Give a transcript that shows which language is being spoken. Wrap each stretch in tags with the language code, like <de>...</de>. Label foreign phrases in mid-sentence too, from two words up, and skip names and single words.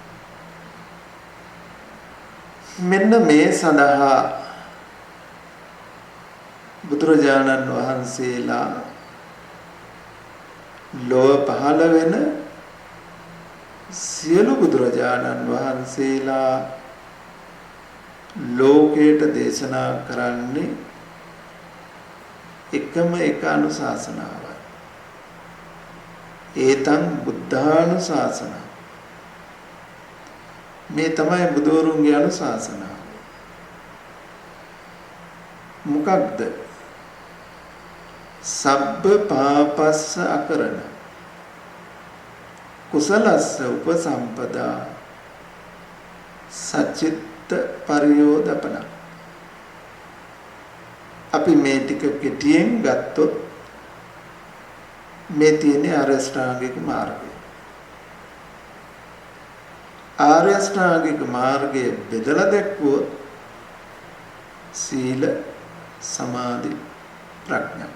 <si>මෙන්න මේ සඳහා බුදුරජාණන් වහන්සේලා ලෝව පහළ වෙන සියලු බුදුරජාණන් වහන්සේලා ලෝකයට දේශනා කරන්නේ එකම එක අනුශාසනාවයි.</si> <pi>ඒතං බුද්ධානුශාසන.</pi> <si>මේ තමයි බුදුවරුන්ගේ අනුශාසනාව. මොකක්ද?</si> <pi>සබ්බ පාපස්ස අකරණ කුසලස්ස උපසම්පදා සචිත්ත පරියෝදපන.</pi> <si>අපි මේ ටික කෙටියෙන් ගත්තොත් මේ තියෙන ආර්ය අෂ්ටාංගික මාර්ගය. ආර්ය අෂ්ටාංගික මාර්ගය බෙදලා දැක්වුවොත් සීල සමාධි ප්‍රඥා.</si>